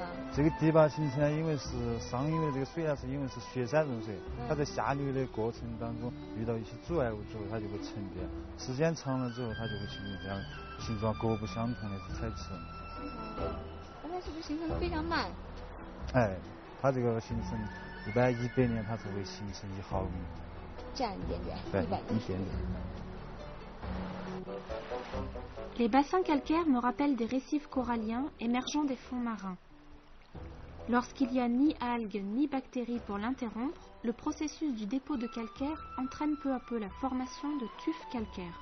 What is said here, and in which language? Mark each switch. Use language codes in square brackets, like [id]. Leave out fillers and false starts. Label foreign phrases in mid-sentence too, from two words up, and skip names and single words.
[zh] 这个堤坝形成呢，因为是上游的这个水呢，是因为是雪山融水，它在下流的过程当中遇到一些阻碍物之后，它就会沉淀。时间长了之后，它就会形成这样形状各不相同的彩池。那它是不是形成的非常慢？哎，它这个形成一般100年它才会形成1毫米。这样一点点，对，一点点。 [fr] Les bassins calcaires me rappellent des récifs coralliens émergeant des fonds marins. Lorsqu'il n'y a ni algues ni bactéries pour l'interrompre, le processus du dépôt de calcaire entraîne peu à peu la formation de tufs calcaires.